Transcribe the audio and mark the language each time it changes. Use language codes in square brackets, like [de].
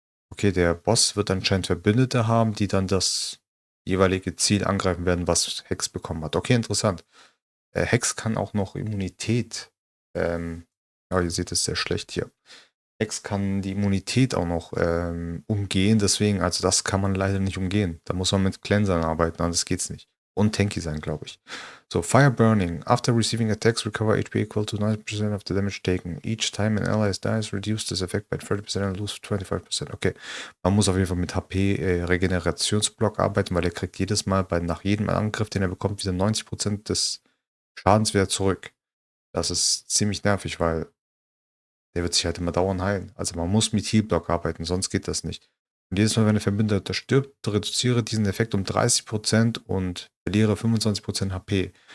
[de] Okay, der Boss wird anscheinend Verbündete haben, die dann das jeweilige Ziel angreifen werden, was Hex bekommen hat. Okay, interessant. Hex kann auch noch Immunität. Aber ihr seht es sehr schlecht hier. Hex kann die Immunität auch noch umgehen, deswegen, also das kann man leider nicht umgehen. Da muss man mit Cleansern arbeiten, anders geht's nicht. Und tanky sein, glaube ich. [en] So, Fire Burning. After receiving attacks, recover HP equal to 90% of the damage taken. Each time an ally dies, reduce this effect by 30% and lose 25%. [de] Okay, man muss auf jeden Fall mit HP-Regenerationsblock arbeiten, weil er kriegt jedes Mal nach jedem Angriff, den er bekommt, wieder 90% des Schadens wieder zurück. Das ist ziemlich nervig, weil der wird sich halt immer dauernd heilen. Also man muss mit Healblock arbeiten, sonst geht das nicht. Und jedes Mal, wenn ein Verbündeter stirbt, reduziere diesen Effekt um 30% und verliere 25% HP.